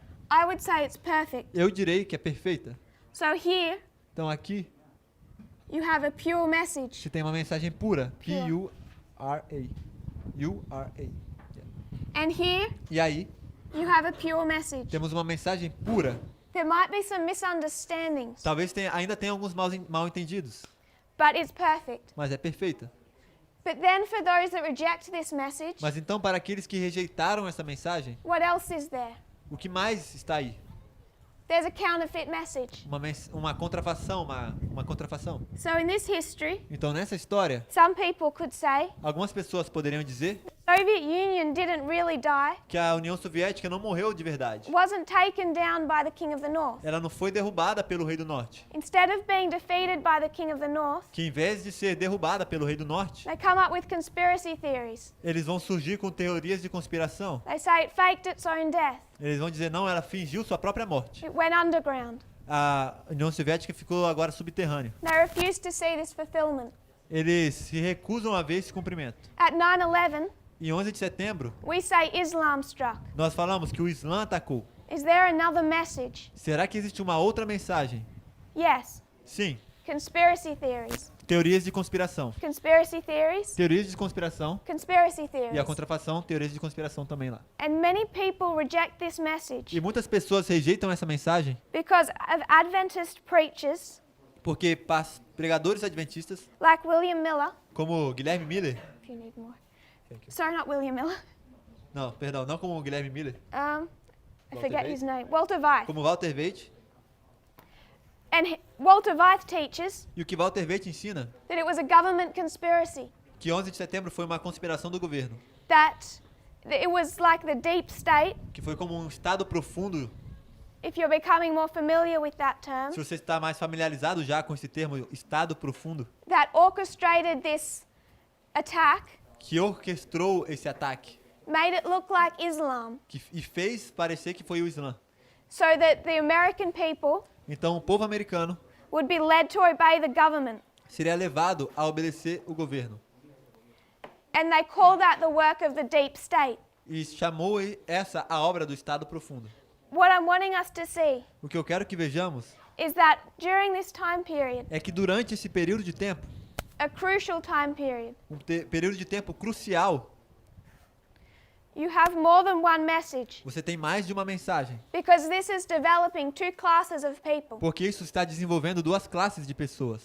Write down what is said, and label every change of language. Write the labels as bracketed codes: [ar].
[en] I would say it's perfect. [pt] Eu direi que é perfeita. [en] So here [pt] Então aqui [en] you have a pure message. [pt] se tem uma mensagem pura. [en] Pure. [pt] P-U-R-A. U-R-A. [en] And here [pt] E aí [en] you have a pure message. [pt] temos uma mensagem pura. [en] There might be some misunderstandings, [pt] Talvez ainda tenha alguns mal-entendidos, [en] but it's perfect. [pt] mas é perfeita. [en] But then for those that reject this message, [pt] Mas então para aqueles que rejeitaram essa mensagem, [en] what else is there? [pt] o que mais está aí? [en] There's a counterfeit message. [pt] Uma contrafação, uma contrafação. [en] So in this history, [pt] Então nessa história, [en] some people could say [pt] algumas pessoas poderiam dizer [en] the Soviet Union didn't really die, [pt] que a União Soviética não morreu de verdade. [en] wasn't taken down by the king of the north. [pt] Ela não foi derrubada pelo rei do norte. [en] Instead of being defeated by the king of the north, [pt] Que em vez de ser derrubada pelo rei do norte, [en] they come up with conspiracy theories. [pt] eles vão surgir com teorias de conspiração. [en] They say it faked its own death. [pt] Eles vão dizer, não, ela fingiu sua própria morte. [en] It went underground. [pt] A União Soviética ficou agora subterrânea. [en] They refuse to see this fulfillment. [pt] Eles se recusam a ver esse cumprimento. [en] At 9/11, [pt] Em 11 de setembro, [en] we say Islam struck. [pt] nós falamos que o Islã atacou. [en] Is there another message? [pt] Será que existe uma outra mensagem? [en] Yes. [pt] Sim. [en] Conspiracy theories. [pt] Teorias de conspiração. [en] Conspiracy theories. [pt] Teorias de conspiração [en] Conspiracy [pt] e a [en] theories. [pt] contrafação, teorias de conspiração também lá. [en] And many people reject this message [pt] E muitas pessoas rejeitam essa mensagem [en] because of Adventist preachers [pt] porque pregadores adventistas, [en] like William Miller. [pt] como Guilherme Miller, [en] If you need more. Sorry, not William Miller. [pt] não, perdão, não como Guilherme Miller, [en] I [pt] Walter [en] forget [pt] Weith? [en] his name. Walter Weith. [pt] como Walter Weith, [en] And Walter Weith teaches [pt] e o que Walter Weith ensina, [en] that it was a government conspiracy. [pt] que 11 de setembro foi uma conspiração do governo, [en] That it was like the deep state. [pt] que foi como um estado profundo. [en] If you're becoming more familiar with that term, [pt] Se você está mais familiarizado já com esse termo, estado profundo, [en] that orchestrated this attack, [pt] que orquestrou esse ataque [en] made it look like Islam, [pt] e fez parecer que foi o Islã. [en] so that the American people [pt] Então o povo americano [en] would be led to obey the government. [pt] seria levado a obedecer o governo. [en] And they call that the work of the deep state. [pt] E chamou essa a obra do estado profundo. [en] What I'm wanting us to see [pt] O que eu quero que vejamos [en] is that during this time period, [pt] é que durante esse período de tempo, [en] a crucial time period, [pt] período de tempo crucial, [en] you have more than one message, [pt] você tem mais de uma mensagem. [en] because this is developing two classes of people. [pt] Porque isso está desenvolvendo duas classes de pessoas.